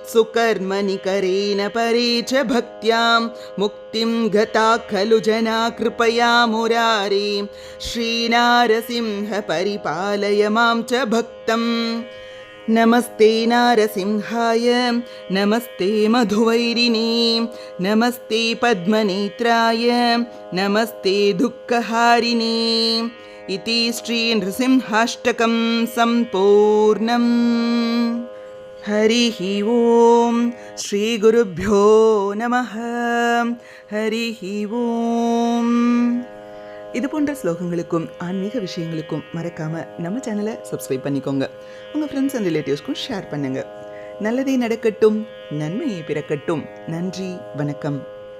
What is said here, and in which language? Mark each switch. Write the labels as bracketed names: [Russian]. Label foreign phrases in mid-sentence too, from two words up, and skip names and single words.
[Sanskrit] सुकर्मनिकरेण परे च भक्त्यां मुक्तिं गता खलु जना कृपया मुरारे श्रीनारसिंह परिपालय मां च भक्तम् नमस्ते नारसिंहाय नमस्ते मधुवैरिणे नमस्ते पद्मनेत्राय नमस्ते दुःखहारिणे इति श्री नृसिंहाष्टकं सम्पूर्णम्. हरिः ओं श्री गुरुभ्यो नमः. हरिः ओं. [Tamil] இது போன்ற ஸ்லோகங்களுக்கும் ஆன்மீக விஷயங்களுக்கும் மறக்காம நம்ம சேனலை சப்ஸ்கிரைப் பண்ணிக்கோங்க. உங்க [English] friends and relatives [Tamil] ஷேர் பண்ணுங்க. நல்லதே நடக்கட்டும், நன்மையே பிறக்கட்டும். நன்றி, வணக்கம்.